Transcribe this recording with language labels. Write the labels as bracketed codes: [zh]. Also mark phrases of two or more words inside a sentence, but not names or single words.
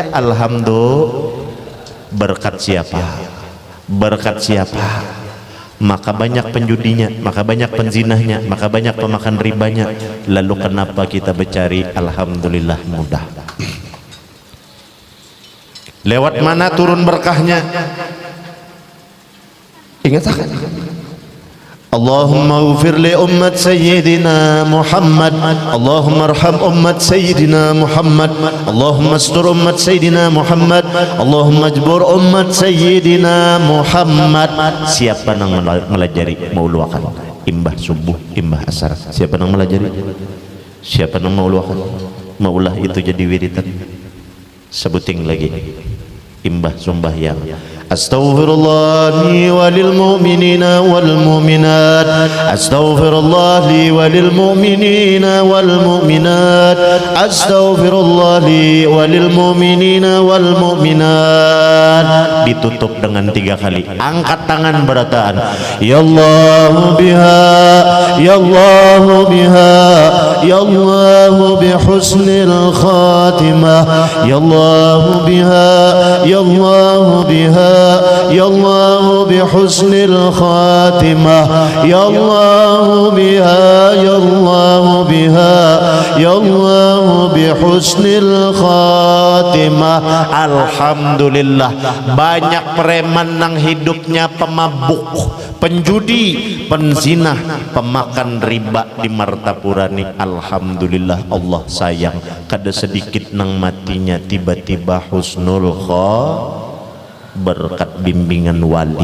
[bjn] Alhamdulillah berkat siapa maka banyak penjudinya, maka banyak penzinahnya, maka banyak pemakan ribanya. Lalu kenapa kita bercari? Alhamdulillah mudah. Lewat mana turun berkahnya? Ingat kan? [ar] اللهم اغفر لأمة سيدنا محمد اللهم ارحم أمة سيدنا محمد اللهم استر أمة سيدنا محمد اللهم اجبر أمة سيدina Muhammad. [bjn] Siapa yang melajari mauluakan imbah subuh imbah asar? Siapa yang melajari? Siapa yang mauluakan? Maulah itu jadi wiritan. Sebuting lagi imbah sumbahyang. [ar] أستغفر الله لي وللمؤمنين والمؤمنات. أستغفر الله لي وللمؤمنين والمؤمنات. أستغفر الله لي وللمؤمنين والمؤمنات. [bjn] Ditutup dengan 3 kali. Angkat tangan berataan. [ar] يا الله بها، يا الله بها، يا الله بحسن الخاتمة. يا الله بها، يا الله بها، يا الله بحسن الخاتمة. يا الله بها، يا الله بها، يا الله بحسن الخاتمة. [bjn] Alhamdulillah, banyak preman nang hidupnya pemabuk, penjudi, penzina, pemakan riba di Martapura ni. Alhamdulillah Allah sayang, kada sedikit nang matinya tiba-tiba [ar] حسن الخاتمة [bjn] berkat bimbingan wali.